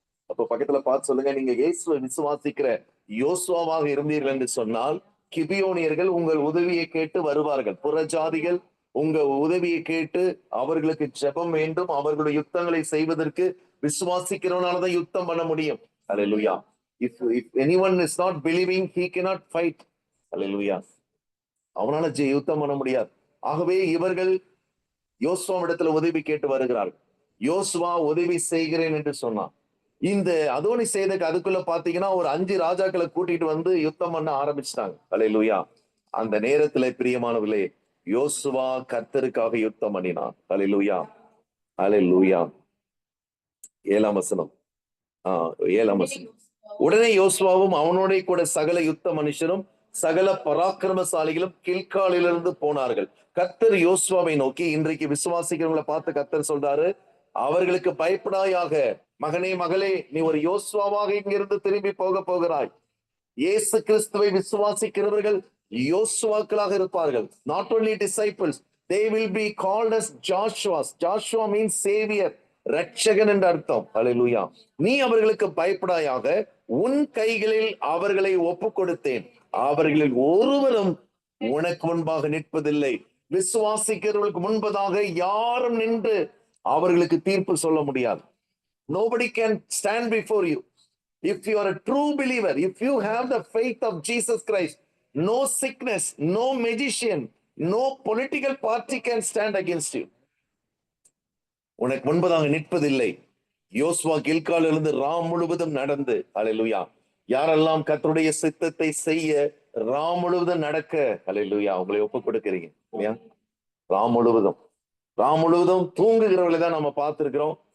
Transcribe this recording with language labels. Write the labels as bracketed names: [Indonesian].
[Tamil] அப்ப பக்கத்துல பார்த்து சொல்லுங்க, நீங்க இயேசுவை விசுவாசிக்கிற யோசுவாவாக இருந்தீர்கள் என்று சொன்னால், கிபியோனியர்கள் உங்கள் உதவியை கேட்டு வருவார்கள். புறஜாதிகள் உங்க உதவியை கேட்டு அவர்களுக்கு ஜெபம் வேண்டும். அவர்களுடைய யுத்தங்களை செய்வதற்கு விசுவாசிக்கிறவனாலதான் யுத்தம் பண்ண முடியும். ஹல்லேலூயா. [English] If anyone is not believing, he cannot fight. [Tamil] ஹல்லேலூயா. அவனால யுத்தம் பண்ண முடியாது. ஆகவே இவர்கள் யோசுவாவிடத்துல உதவி கேட்டு வருகிறார்கள். யோசுவா உதவி செய்கிறேன் என்று சொன்னான். இந்த அதோனி சேதேக் அதுக்குள்ள பாத்தீங்கன்னா ஒரு 5 ராஜாக்களை கூட்டிட்டு வந்து யுத்தம் பண்ண ஆரம்பிச்சிட்டாங்க. ஹல்லேலூயா. அந்த நேரத்துல பிரியமானவர்களே, யோசுவா கர்த்தருக்காக யுத்தம் பண்ணினான். ஹல்லேலூயா, ஹல்லேலூயா. 7ஆம் வசனம். 7ஆம் வசனம். உடனே யோசுவாவும் அவனோட கூட சகல யுத்த மனுஷரும் சகல பராக்கிரமசாலிகளும் கில்காலிலிருந்து போனார்கள். கர்த்தர் யோசுவாவை நோக்கி, இன்றைக்கு விசுவாசிக்கிறவங்களை பார்த்து கர்த்தர் சொல்றாரு, அவர்களுக்கு பயப்படாயாக, மகனே மகளே, நீ ஒரு யோசுவாவாக இங்கிருந்து திரும்பி போகிறாய். இயேசு கிறிஸ்துவை விசுவாசிக்கிறவர்கள் யோசுவாக்களாக இருப்பார்கள். [English] Not only disciples, they will be called as Joshuas. Joshua means savior, [Tamil] Ratchagan என்ற அர்த்தம். ஹல்லேலூயா. நீ அவர்களுக்கு பயப்படாயாக, உன் கைகளில் அவர்களை ஒப்பு கொடுத்தேன், அவர்களில் ஒருவரும் உனக்கு முன்பாக நிற்பதில்லை. விசுவாசிக்கிறவர்களுக்கு முன்பதாக யாரும் நின்று அவர்களுக்கு தீர்ப்பு சொல்ல முடியாது. [English] Nobody can stand before you. If you are a true believer, if you have the faith of Jesus Christ, no sickness, no magician, no political party can stand against you. [Tamil] உனக்கு முன்பதாக நிற்பதில்லை. யோசுவா கில்காலிலிருந்து ராம் முழுவதும் நடந்து, ஹல்லேலூயா, யாரெல்லாம் கர்த்தருடைய சித்தத்தை செய்ய ராம் முழுவதும் நடக்க, ஹல்லேலூயா, உங்களை ஒப்புக் கொடுக்கிறீங்க இல்லையா? ராம் முழுவதும் தூங்குகிறவர்களை தான் நம்ம பார்த்திருக்கிறோம்.